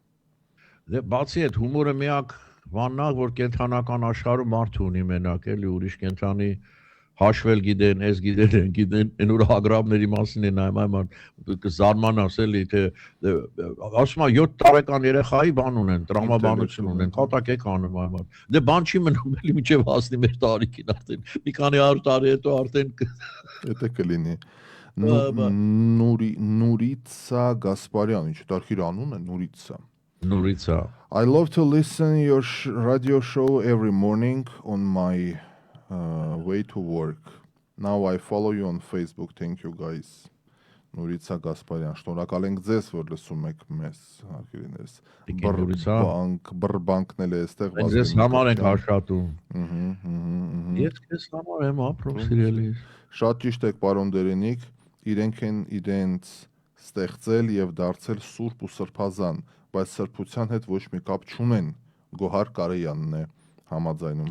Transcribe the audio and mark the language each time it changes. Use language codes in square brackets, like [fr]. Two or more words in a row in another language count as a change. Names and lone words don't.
[hy] Դե բացի այդ հումորը միակ բանն է, որ կենթանական աշխարհում մարդու ունի մենակ, էլի ուրիշ կենթանի հաշվել գիտեն, ես գիտեն, այն ուր հագրավների մասին է նայում, կզարմանաս էլի, թե ասում եմ 7 տարեկան երեխայի բան ունեն, տրամաբանություն ունեն, կատակ եք անում այմար։ Դե բան չի մնում էլի մինչև հասնի մեր տարիքին արդեն, մի քանի 100 տարի հետո արդեն Դա կլինի։ Նուրիցա Գասպարյան, ինչ տարբեր անուն է Նուրիցա։ [en] I love to listen your radio show every morning on my way to work. Now I follow you on Facebook. Thank you guys. [hy] Նուրիցա Գասպարյան, շնորհակալ ենք ձեզ, որ լսում եք մեզ, հարգելիներս։ Բրբանկն էլ է այստեղ։ Ձեզ համար ենք հաշատում։ Ես քեզ համար եմ ապրում, սիրելիս։ Շատ ճիշտ եք, պարոն Դերենիկ, իրենք են իրենց ստեղծել եւ դարձել սուրբ ու սրբազան, բայց սրբության հետ ոչ մի կապ չունեն։ Գոհար Կարեյանն է համաձայնում։